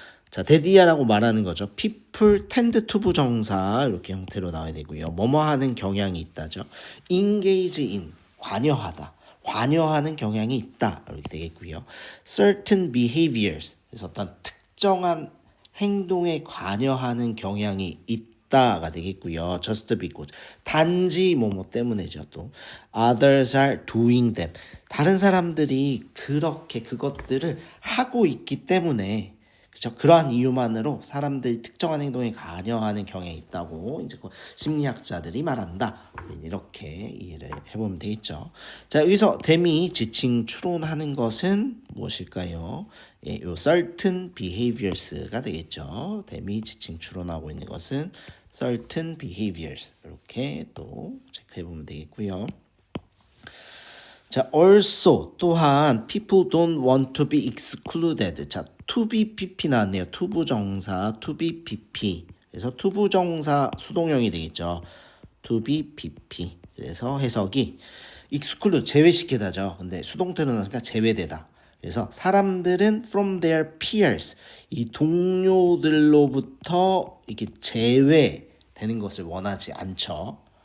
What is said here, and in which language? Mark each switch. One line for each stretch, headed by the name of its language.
Korean: 자, 대디야라고 말하는 거죠.
English: people tend to
Korean: 부정사 이렇게 형태로 나와야 되고요. 뭐뭐 하는 경향이 있다죠.
English: engage in,
Korean: 관여하다. 관여하는 경향이 있다. 이렇게 되겠고요.
English: certain behaviors,
Korean: 그래서 어떤 특정한 행동에 관여하는 경향이 있다가 되겠고요.
English: just because,
Korean: 단지 뭐뭐 때문에죠. 또
English: others are doing them,
Korean: 다른 사람들이 그렇게 그것들을 하고 있기 때문에, 그렇죠? 그러한 이유만으로 사람들이 특정한 행동에 관여하는 경향이 있다고 이제 그 심리학자들이 말한다. 우리는 이렇게 이해를 해보면 되겠죠. 자, 여기서 댐이 지칭 추론하는 것은 무엇일까요? 예, 요
English: certain behaviors
Korean: 가 되겠죠. 댐이 지칭 추론하고 있는 것은 certain behaviors, 이렇게 또 체크해보면 되겠고요.
English: 자, also
Korean: 또한
English: people don't want to be excluded. 자, to be pp
Korean: 나왔네요. 투부정사
English: to be pp.
Korean: 그래서 투부정사 수동형이 되겠죠.
English: to be pp.
Korean: 그래서 해석이
English: exclude,
Korean: 제외시키다죠. 근데 수동태로 나니까 제외되다. 그래서 사람들은
English: from their peers,
Korean: 이 동료들로부터 이렇게 제외되는 것을 원하지 않죠.